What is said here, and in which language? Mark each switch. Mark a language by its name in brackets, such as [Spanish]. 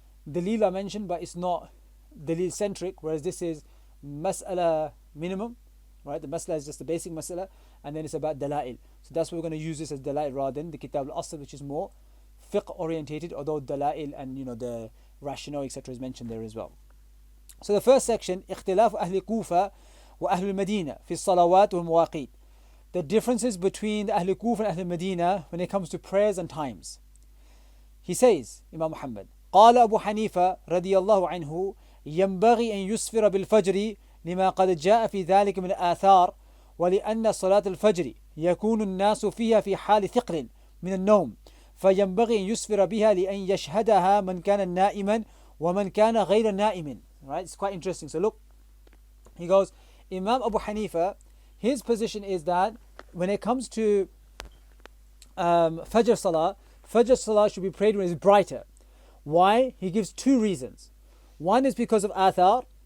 [English] Dalil I mentioned, but it's not Dalil centric, whereas this is Mas'ala minimum, right? The Mas'ala is just the basic Mas'ala, and then it's about Dala'il. So that's why we're going to use this as Dala'il rather than the Kitab al-Asl, which is more fiqh orientated, although Dala'il and the rationale, etc., is mentioned there as well. So the first section, [Arabic] اختلاف أهل كوفة وأهل المدينة في الصلوات والمواقيت. [English] The differences between the Ahl Kufa and Ahl Medina when it comes to prayers and times. He says, Imam Muhammad, [Arabic] قال أبو حنيفة رضي الله عنه ينبغي أن يسفر بالفجر لما قد جاء في ذلك من الآثار ولأن صلاة الفجر يكون الناس فيها في حال ثقل من النوم فينبغي أن يسفر بها لأن يشهدها من كان نائما ومن كان غير نائم. [English] Right? It's quite interesting. So look, he goes, Imam Abu Hanifa, his position is that when it comes to Fajr Salah should be prayed when it's brighter. Why? He gives 2 reasons. One is because of Athar,